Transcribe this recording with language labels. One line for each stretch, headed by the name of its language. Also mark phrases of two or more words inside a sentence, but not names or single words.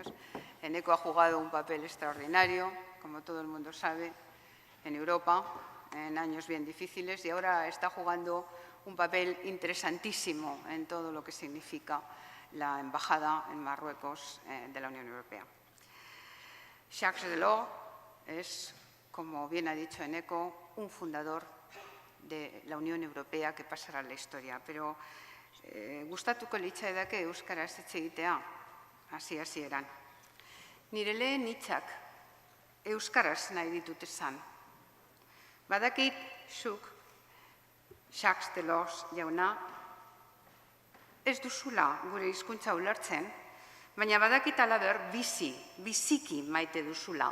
Spanish: Eneko ha jugado un papel extraordinario, como todo el mundo sabe, en Europa, en años bien difíciles, y ahora está jugando un papel interesantísimo en todo lo que significa la embajada en Marruecos de la Unión Europea. Jacques Delors es, como bien ha dicho Eneko, un fundador de la Unión Europea que pasará a la historia.
Basque: Pero gustatuko litzaidake euskaraz hitz egitea, hasi-hasieran. Nire lehen hitzak euskaraz nahi ditut esan. Badakit zuk, Jacques Delors jauna, ez duzula gure hizkuntza ulertzen, baina badakit halaber biziki maite duzula.